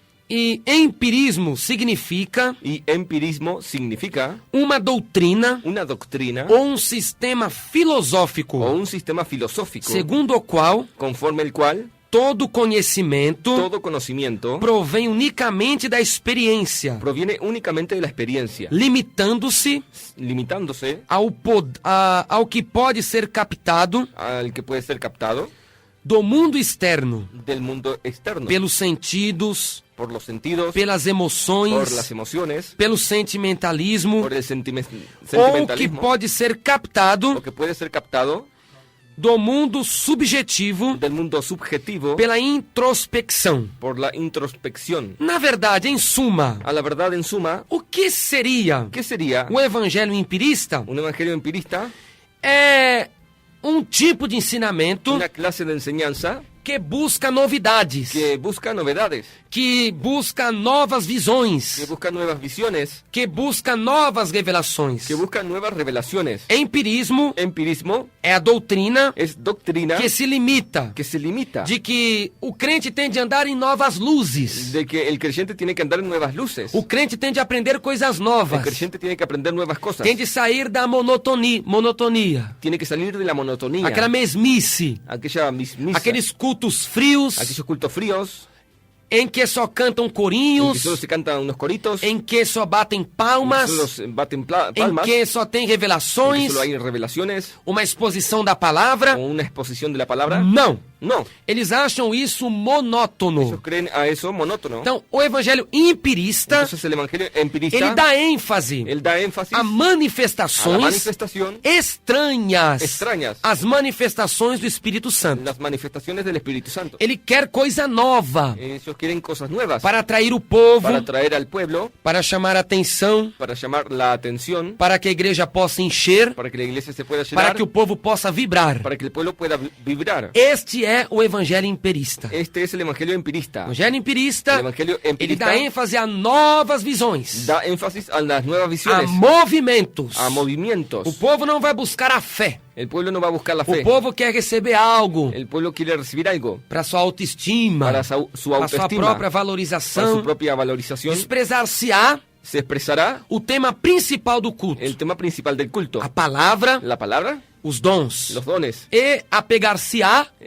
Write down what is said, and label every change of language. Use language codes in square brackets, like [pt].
[pt] E empirismo significa [es] Y empirismo significa [pt] uma doutrina [es] una doctrina [pt] ou um sistema filosófico, [es] o un sistema filosófico [pt] segundo o qual [es] conforme el cual [pt] todo conhecimento [es] todo conocimiento [pt] provém unicamente da experiência, [es] proviene únicamente de la experiencia, [pt] limitando-se [es] limitándose [pt] ao que pode ser captado [es] al que puede ser captado [pt] do mundo externo, [es] del mundo externo, [pt] pelos sentidos, [es] por los sentidos, [pt] pelas [es] por las [pt] emoções, [es] emociones, [pt] pelo sentimentalismo, [es] por el [pt] ou que [es] sentimentalismo, [pt] pode ser captado [es] o que puede ser captado [pt] do mundo subjetivo [es] del mundo subjetivo [pt] pela introspecção. [es] por la introspección. [pt] Na verdade, em suma, [es] A la verdad, en suma, [pt] o que seria [es] ¿qué sería [pt] o evangelho empirista? [es] un evangelio empirista? [pt] É um tipo de ensinamento [es] Una clase de enseñanza [pt] que busca novidades, [es] que busca novedades, [pt] que busca novas [es] que [pt] visões, [es] busca nuevas visiones, [pt] que busca novas revelações. [es] que busca nuevas revelaciones. [pt] Empirismo [es] Empirismo [pt] é a doutrina [es] es doctrina [pt] que se limita [es] que se limita [pt] de que o crente tem de andar em novas luzes. [es] de que el creyente tiene que andar en nuevas luces. [pt] O crente tem de aprender coisas [es] El [pt] novas. [es] creyente tiene que aprender nuevas cosas. [pt] Tem de sair da monotonia, [es] Tiene que salir de la monotonía, [pt] aquela mesmice, [es] aquella mismisa, [pt] aqueles cultos frios [es] aquellos cultos fríos, [pt] em que só cantam [es] en que [pt] corinhos, [es] solo se cantan unos coritos, [pt] em que só batem [es] en que [pt] palmas, [es] solo se baten [pt] em [es] palmas, [pt] que só tem [es] en que [pt] revelações, [es] solo hay revelaciones [pt] uma exposição da palavra. [es] o una exposición de la palabra. [pt] Não. [es] No, [pt] Eles acham isso monótono. [es] ellos creen a eso monótono. [pt] Então, o evangelho empirista, [es] Entonces el evangelio empirista, [pt] ele dá ênfase [es] él da énfasis [pt] a [es] a la [pt] manifestações [es] manifestación, [pt] estranhas, [es] Extrañas. [pt] as manifestações do Espírito Santo. [es] las manifestaciones del Espíritu Santo. [pt] Ele quer coisa nova [es] Ellos quieren cosas nuevas [pt] para atrair o povo, [es] para atraer al pueblo, [pt] para chamar a atenção, [es] para llamar la atención, [pt] para que a igreja possa encher, [es] para que la iglesia se pueda [pt] para [es] llenar, [pt] que o povo possa vibrar. [es] para que el pueblo pueda vibrar. [pt] Este é o evangelho empirista. [es] Este es el evangelio [pt] O [es] empirista. [pt] evangelho empirista, [es] El evangelio [pt] ele [es] empirista [pt] dá ênfase a novas visões, [es] da énfasis a las nuevas [pt] a [es] visiones, [pt] movimentos. [es] a movimientos. [pt] O povo não vai buscar a fé. [es] El pueblo no va a buscar la [pt] O [es] fe. [pt] povo quer receber algo [es] El pueblo quiere recibir algo [pt] para sua autoestima, [es] para su [pt] para sua [es] autoestima, [pt] própria [es] para [pt] valorização. [es] su propia valorización. [pt] Desprezar-se-á [es] Se expresará [pt] o tema principal do culto, [es] el tema principal del culto, [pt] a palavra, [es] la palabra, [pt] os dons, [es] los dones, [pt] e apegar-se-á